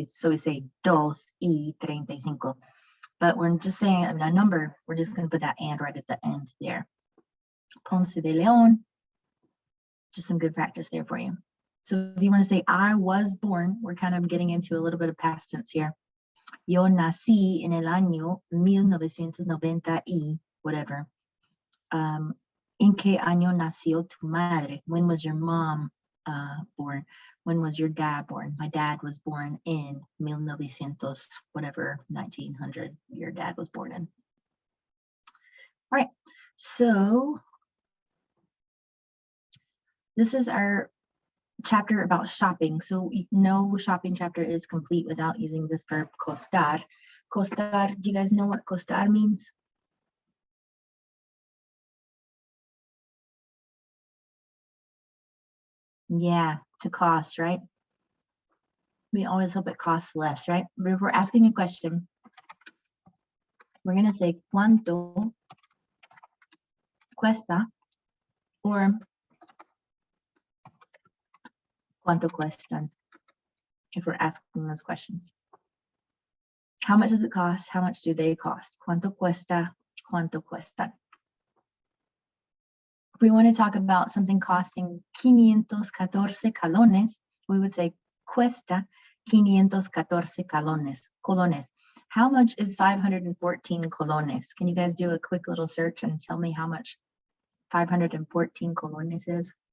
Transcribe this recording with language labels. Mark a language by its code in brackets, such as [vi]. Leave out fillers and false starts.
[en] So we say 2:35. But we're just saying a number, we're just going to put that and right at the end there. Ponce de León, just some good practice there for you. So if you want to say I was born, we're kind of getting into a little bit of past tense here. [es] Yo nací en el año 1990 y whatever. ¿En qué año nació tu madre? [en] When was your mom born? When was your dad born? My dad was born in 1900, whatever, 1900 your dad was born in. All right, so this is our chapter about shopping. So no shopping chapter is complete without using this verb costar. Costar, do you guys know what costar means? Yeah, to cost, right? We always hope it costs less, right? But if we're asking a question, we're going to say [es] cuánto cuesta or cuánto cuestan [en] if we're asking those questions. How much does it cost? How much do they cost? [es] Cuánto cuesta, cuánto cuestan. [en] If we want to talk about something costing 514 colones, we would say [es] cuesta 514 colones. [en] How much is 514 colones? Can you guys do a quick little search and tell me how much 514 colones is?